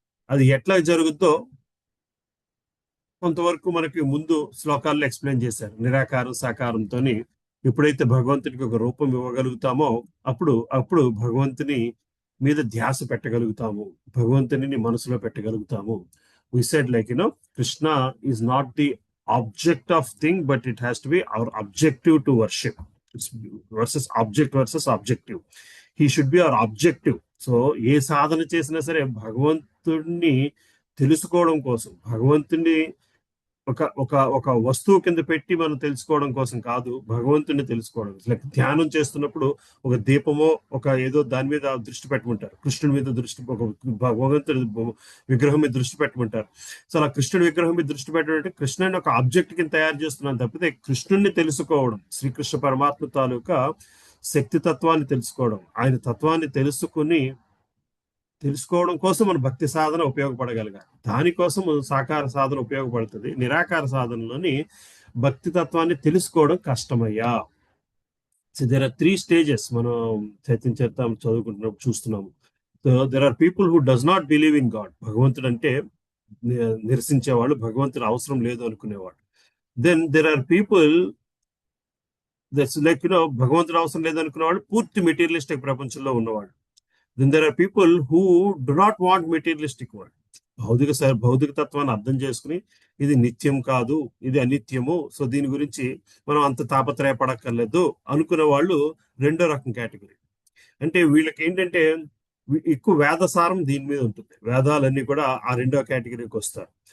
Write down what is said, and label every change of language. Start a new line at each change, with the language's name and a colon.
Telugu: అది ఎట్లా జరుగుద్దో కొంతవరకు మనకి ముందు శ్లోకాల్లో ఎక్స్ప్లెయిన్ చేశారు. నిరాకారం సాకారంతో ఎప్పుడైతే భగవంతునికి ఒక రూపం ఇవ్వగలుగుతామో అప్పుడు భగవంతుని మీద ధ్యాస పెట్టగలుగుతాము, భగవంతుని మనసులో పెట్టగలుగుతాము.
English: We said, like, Krishna is not the object of thing, but it has to be our objective to worship. It's versus objective. He should be our objective.
Telugu: So ఏ సాధన చేసినా సరే భగవంతుడిని తెలుసుకోవడం కోసం, భగవంతుడిని ఒక వస్తువు కింద పెట్టి మనం తెలుసుకోవడం కోసం కాదు, భగవంతుడిని తెలుసుకోవడం. లైక్ ధ్యానం చేస్తున్నప్పుడు ఒక దీపమో ఒక ఏదో దాని మీద దృష్టి పెట్టమంటారు, కృష్ణుడి మీద ఒక భగవంతుడి విగ్రహం మీద దృష్టి పెట్టమంటారు. సో అలా కృష్ణుడి విగ్రహం మీద దృష్టి పెట్టడం అంటే కృష్ణుని ఒక ఆబ్జెక్ట్ కింద తయారు చేస్తున్నాను తప్పితే కృష్ణుడిని తెలుసుకోవడం, శ్రీకృష్ణ పరమాత్మ తాలూకా శక్తి తత్వాన్ని తెలుసుకోవడం, ఆయన తత్వాన్ని తెలుసుకోవడం కోసం మన భక్తి సాధన ఉపయోగపడగలగాలి. దానికోసం సాకార సాధన ఉపయోగపడుతుంది. నిరాకార సాధనలోని భక్తి తత్వాన్ని తెలుసుకోవడం కష్టమయ్యా.
English: So there are 3 stages.
Telugu: మనం చైతన్య చరిత్రం చదువుకుంటున్నప్పుడు చూస్తున్నాము.
English: So there are people who does not believe in God.
Telugu: భగవంతుడు అంటే నిరసించేవాళ్ళు, భగవంతుడు అవసరం లేదు అనుకునేవాడు.
English: then there are people that's like
Telugu: భగవంతుడు అవసరం లేదు అనుకునేవాళ్ళు పూర్తి మెటీరియలిస్టిక్ ప్రపంచంలో ఉన్నవాడు.
English: Then there are people who do not want materialistic world.
Telugu: భౌతిక తత్వాన్ని అర్థం చేసుకుని ఇది నిత్యం కాదు, ఇది అనిత్యము, సో దీని గురించి మనం అంత తాపత్రయపడక్కర్లేదు అనుకునే వాళ్ళు రెండో రకం కేటగిరీ. అంటే వీళ్ళకి ఏంటంటే ఎక్కువ వేదసారం దీని మీద ఉంటుంది, వేదాలన్నీ కూడా ఆ రెండో కేటగిరీకి వస్తారు.